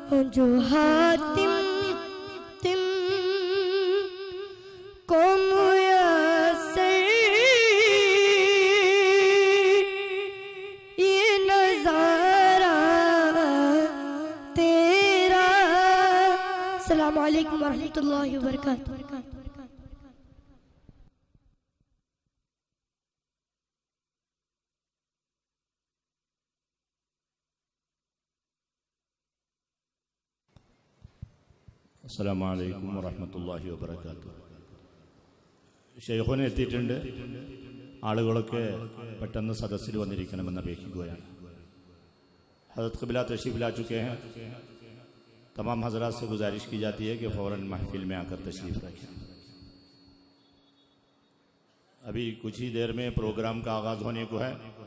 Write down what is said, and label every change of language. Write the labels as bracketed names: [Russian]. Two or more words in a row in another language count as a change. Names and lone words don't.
[Urdu] جو حاتم تم کو میسر یہ نظارہ تیرا. [Arabic] السلام علیکم ورحمۃ اللہ وبرکاتہ. السلام عليكم ورحمة الله وبركاته. [Malayalam] ശൈഖുന എത്തിയിട്ടുണ്ട്. ആളുകളൊക്കെ പെട്ടെന്ന് സദസ്സിൽ വന്നിരിക്കണമെന്ന് അപേക്ഷിക്കുകയാണ്. [Urdu] حضرت قبلہ تشریف لا چکے ہیں۔ تمام حضرات سے گزارش کی جاتی ہے کہ فوراً محفل میں آکر تشریف رکھیں. ابھی کچھ ہی دیر میں پروگرام کا آغاز ہونے کو ہے.